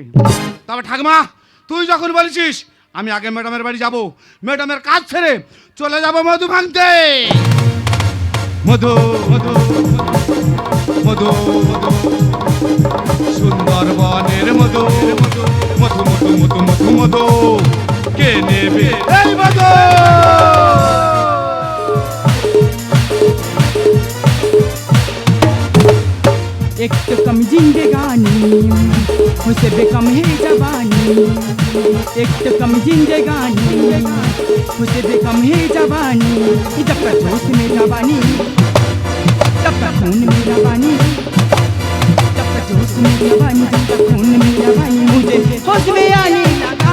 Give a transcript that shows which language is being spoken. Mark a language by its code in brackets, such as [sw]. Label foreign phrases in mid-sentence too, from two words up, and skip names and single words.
[bn] তবে ঠাকুমা, তুই যখন বলছিস আমি আগে ম্যাডামের বাড়ি যাব, ম্যাডামের কাজ ছেড়ে চলে যাব মধু ভাঙতে। মধু মধু মধু মধু সুন্দরবনের মধু মধু মধু মধু মধু মধু মধু কে নেবে এই মধু। [hi] एक तो कम जिंदगानी मुझसे बेकम है जवानी, एक तो कम जिंदगानी मुझसे बेकम है जवानी, जब तक जोश में जवानी जब तक खून में जवानी, जब तक जोश में जवानी जब तक खून में जवानी, मुझे होश में आने लगा।